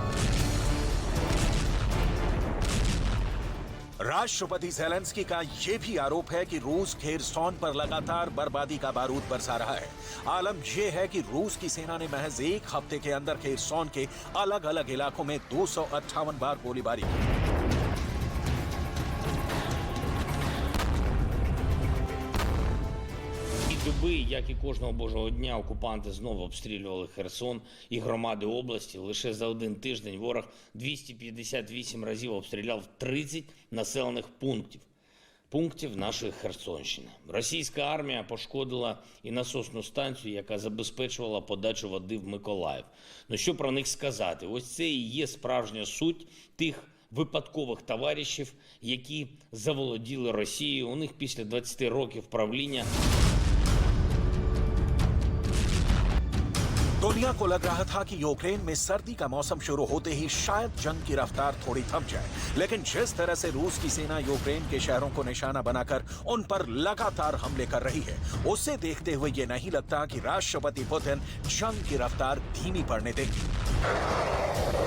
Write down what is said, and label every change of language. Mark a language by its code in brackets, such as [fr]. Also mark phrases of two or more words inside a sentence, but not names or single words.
[hi] राष्ट्रपति ज़ेलेंस्की का यह भी आरोप है कि रूस खेरसोन पर लगातार बर्बादी का बारूद बरसा रहा है। आलम यह है कि रूस की सेना ने महज एक हफ्ते के अंदर खेरसोन के अलग अलग इलाकों में 258 बार गोलीबारी की। [uk] Доби, як і кожного божого дня, окупанти знову обстрілювали Херсон і громади області. Лише за один тиждень ворог 258 разів обстріляв 30 населених пунктів нашої Херсонщини. Російська армія пошкодила і насосну станцію, яка забезпечувала подачу води в Миколаїв. Ну що про них сказати? Ось це і є справжня суть тих випадкових товаришів, які заволоділи Росією. У них після 20 років правління [hi] दुनिया को लग रहा था कि यूक्रेन में सर्दी का मौसम शुरू होते ही शायद जंग की रफ्तार थोड़ी थम जाए, लेकिन जिस तरह से रूस की सेना यूक्रेन के शहरों को निशाना बनाकर उन पर लगातार हमले कर रही है, उसे देखते हुए ये नहीं लगता कि राष्ट्रपति पुतिन जंग की रफ्तार धीमी पड़ने देंगे।